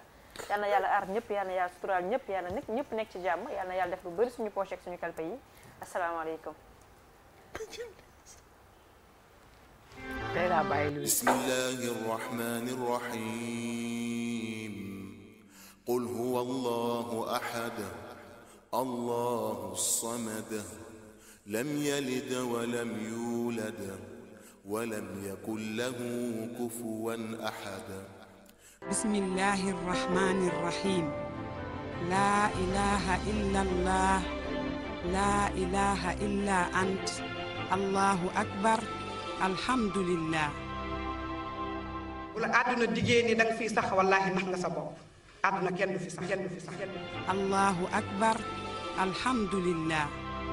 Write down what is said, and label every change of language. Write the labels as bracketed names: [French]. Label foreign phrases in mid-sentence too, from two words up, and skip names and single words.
[Wolof] yal na yàlla aar ñëpp yal na yàlla suturaal ñëpp yal na ñëpp nekk ci jàmm yal na yàlla def lu bëri suñu poche ak suñu kalpe yi asalaamaaleykum. [Arabic] بسم الله الرحمن الرحيم قل هو الله أحد الله الصمد لم يلد ولم يولد ولم يكن له كفوا أحد. بسم الله الرحمن الرحيم لا إله إلا الله لا إله إلا أنت الله أكبر الحمد لله. [Wolof] bu la àdduna diggée ni danga fiy sax wallaahi nax nga sa bopp àdduna kenn du fi sax kenn du fi sax. [Arabic] الله أكبر الحمد لله.